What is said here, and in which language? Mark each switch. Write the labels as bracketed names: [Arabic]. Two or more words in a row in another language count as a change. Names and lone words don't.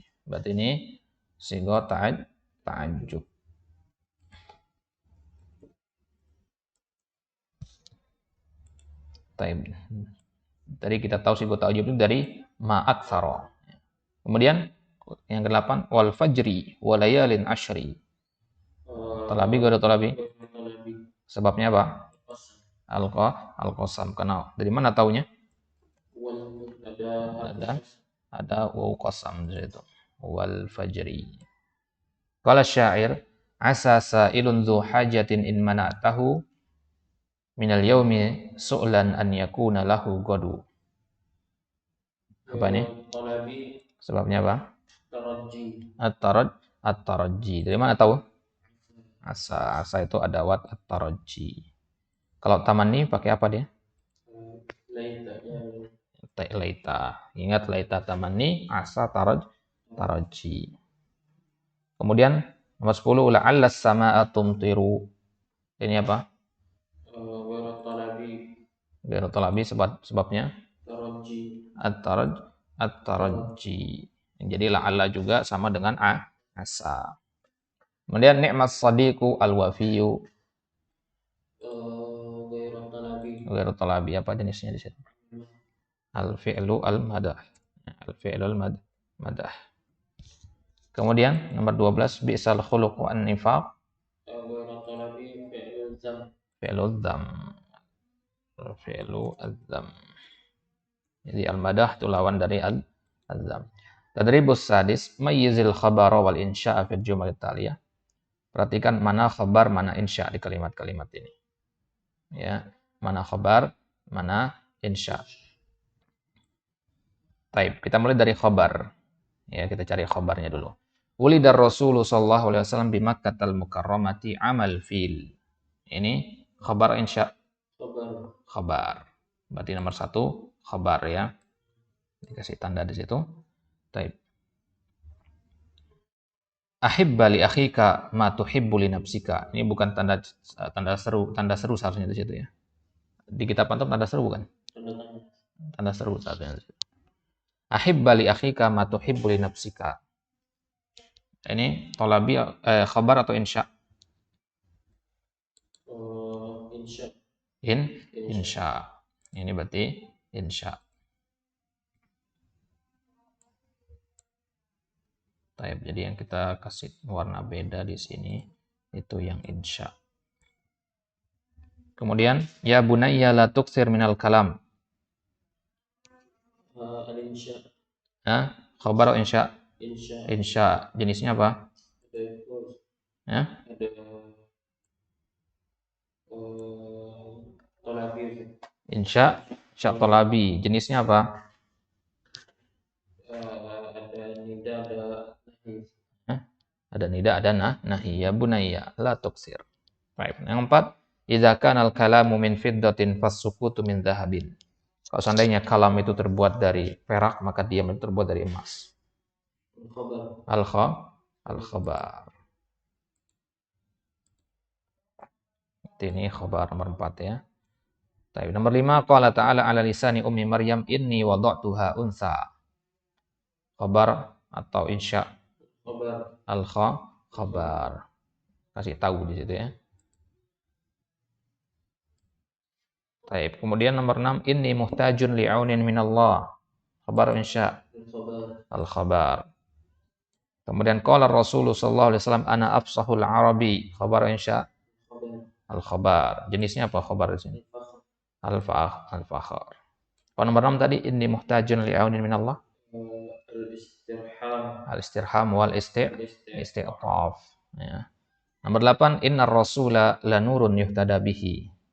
[Indonesian] Berarti ini [Arabic] صيغة تعجب. [Indonesian] Taib. Tadi kita tahu [Arabic] صيغة تعجب [Indonesian] itu dari ma'aksaro. Kemudian yang ke-8, [Arabic] والفجر وليال عشر. طلبي غير طلبي? [Indonesian] Sebabnya apa? Al-qasam. Karena dari mana taunya? Ada [Arabic] واو قسم [Indonesian] di situ. [Arabic] والفجر. قال شاعر، عسى سائل ذو حاجة إن منعته من اليوم سؤلا أن يكون له غد. [Indonesian] Apa ini? Sebabnya apa? At-taraji. Dari mana tahu? Asa itu [Arabic] أدوات الترجي. [Indonesian] Kalau tamanni pakai apa dia? Laita. [Arabic] Ingat ليت تمني، عسى ترجي. [Indonesian] Kemudian nomor 10, [Arabic] لعل السماء تمطر. [Indonesian] Ini apa? [Arabic] غير طلبي sebabnya [Indonesian] Taraji. at-taraji. Jadi la'alla juga sama dengan asa. Kemudian ni'mas sadiqu al-wafiyu. [Arabic] غير طلبي. غير طلبي, [Indonesian] apa jenisnya di situ? [Arabic] الفعل المدح. الفعل المدح. [Indonesian] Kemudian nomor 12, [Arabic] بئس الخلق النفاق. غير طلبي فعل ذم. فعل ذم. فعل الذم. [Indonesian] Jadi al-madah itu lawan dari al-dzam. [Arabic] التدريب السادس، ميز الخبر والإنشاء في الجمل التالية. [Indonesian] Perhatikan mana khabar, mana insya' di kalimat-kalimat ini. Ya, mana khabar, mana insya'. Baik, kita mulai dari khabar. Ya, kita cari khabarnya dulu. [Arabic] ولد الرسول صلى الله عليه وسلم بمكة المكرمة عام الفيل. [Indonesian] Ini [Arabic] خبر إنشاء'. [Indonesian] Khabar. Berarti nomor 1 khabar ya. Dikasih tanda di situ. Baik. [Arabic] أحب لأخيك ما تحب لنفسك. [Indonesian] Ini bukan tanda seru seharusnya di situ ya. Di kitab antum tanda seru bukan? Tanda seru seharusnya di situ. [Arabic] أحب لأخيك ما تحب لنفسك. [Indonesian] Ini [Arabic] طلبي خبر [Indonesian] atau insya? Insya. Insya. Ini berarti insya. Taib. Jadi yang kita kasih warna beda di sini itu yang insya. Kemudian [Arabic] يا بني لا تكثر من الكلام. [Indonesian] Al-insya. Khabar atau insya? Insya. Insya. Jenisnya apa? Ada talabi. [Arabic] إنشاء طلبي. [Indonesian] Jenisnya apa? Ada nida, ada nahi. Ada nida, ada nahi. [Arabic] يا بني لا تكثر. [Indonesian] Baik. Yang 4, [Arabic] إذا كان الكلام من فضة فالسكوت من ذهب. [Indonesian] Kalau seandainya kalam itu terbuat dari perak, maka diam itu terbuat dari emas. Al-khabar. Ini khabar nomor 4 ya. Baik, nomor 5, [Arabic] قال تعالى على لسان أم مريم إني وضعتها أنثى. [Indonesian] Khabar atau insya? Al-khabar. Kasih tahu di situ ya. Baik, kemudian nomor 6, [Arabic] إني محتاج لعون من الله. [Indonesian] Khabar insya? Al-khabar. [Arabic] Kemudian قال رسول الله صلى الله عليه وسلم أنا أفصح العرب. [Indonesian] Khabar insya? Al-khabar. Jenisnya apa khabar di sini? Al-fakhar. Apa nomor 6 tadi? [Arabic] إني محتاج لعون من الله. الاسترحام والاستعطاف. [Indonesian] Ya. [Arabic] Nomor 8, إن الرسول لنور يهتدى به.